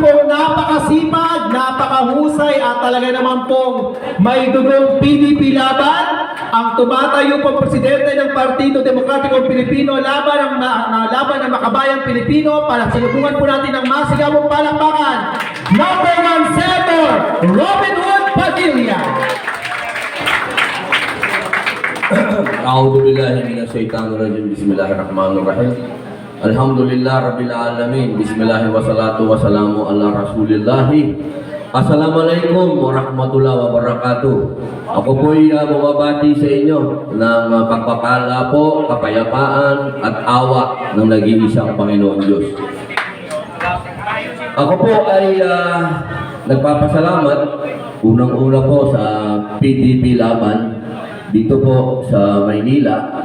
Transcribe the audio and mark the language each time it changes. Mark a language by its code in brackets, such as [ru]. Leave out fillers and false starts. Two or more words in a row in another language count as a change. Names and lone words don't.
[tl] pong napakasipag, napakahusay at talaga naman pong may dugong PDP laban, ang tumatayo pong presidente ng Partido Demokratikong Pilipino laban ng makabayang Pilipino para sinubukan po natin ng masigabong palakpakan, number 1 Senator Robin Hood Padilla. [ar] أعوذ بالله من الشيطان الرجيم. بسم الله الرحمن الرحيم. الحمد لله رب العالمين. بسم الله والصلاة والسلام على رسول الله. السلام عليكم ورحمة الله وبركاته. [tl] Ako po'y bumabati sa inyo ng pagpapala po, kapayapaan at awa ng nag-iisang Panginoon Diyos. Ako po ay nagpapasalamat unang-una po sa PDP laban dito po sa Maynila.